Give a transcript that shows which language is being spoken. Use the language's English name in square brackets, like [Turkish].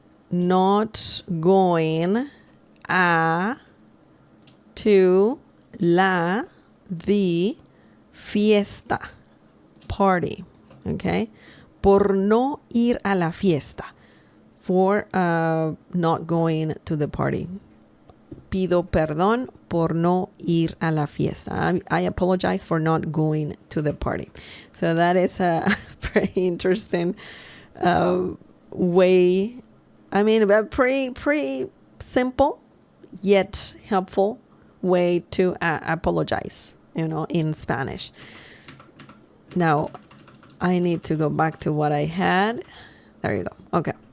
[English] Not going to the fiesta. Party, okay? [Spanish] Por no ir a la fiesta. [English] For not going to the party. [Spanish] Pido perdón por no ir a la fiesta. [English] I apologize for not going to the party. So that is a very interesting way. I mean, a pretty simple yet helpful way to apologize, in Spanish. Now, I need to go back to what I had. There you go. Okay.